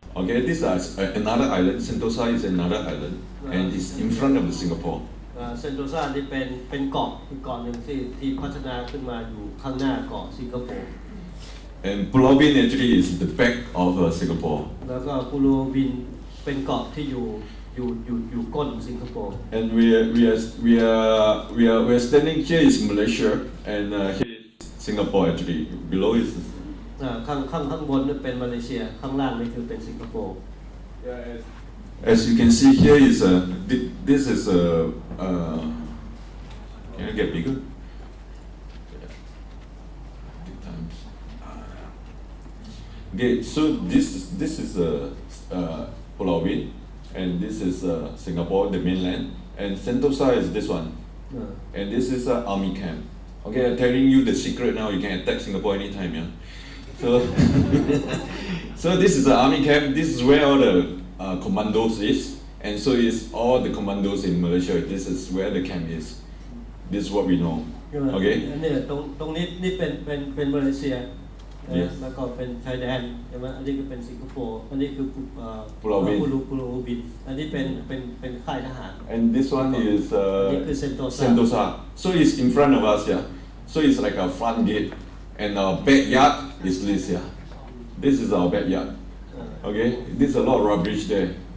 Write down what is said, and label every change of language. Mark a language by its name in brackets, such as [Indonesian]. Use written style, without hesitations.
[English] Okay, this is another island. Sentosa is another island, and it's in front of the Singapore. [Thai] เซนโตซานี่เป็นเกาะอีกเกาะหนึ่งที่พัฒนาขึ้นมาอยู่ข้างหน้าเกาะสิงคโปร์ [English] And Pulau Ubin actually is the back of Singapore. [Thai] แล้วก็ปูโลบินเป็นเกาะที่อยู่ก้นสิงคโปร์ [English] And we are standing here is Malaysia, and here is Singapore actually. Below is [Thai] ข้างบนนี่เป็นมาเลเซียข้างล่างนี่คือเป็นสิงคโปร์ [English] As you can see here is this is can I get bigger? Big times. Okay, so this is Pulau Ubin, and this is Singapore, the mainland, and Sentosa is this one, and this is army camp. Okay, I'm telling you the secret now. You can attack Singapore anytime, yeah. So this is the army camp. This is where all the commandos is, and so is all the commandos in Malaysia. This is where the camp is. This is what we know. Okay. [Thai] นี่ตรงนี้นี่เป็นมาเลเซียแล้วก็เป็นชายแดนใช่ไหมอันนี้ก็เป็นสิงคโปร์อันนี้คือปูโลบินอันนี้เป็นค่ายทหาร [English] And this one is [Thai] นี่คือ [English] Sentosa. So it's in front of us, yeah. So it's like a front gate, and our backyard is this, yeah. This is our backyard. Okay. There's a lot of rubbish there.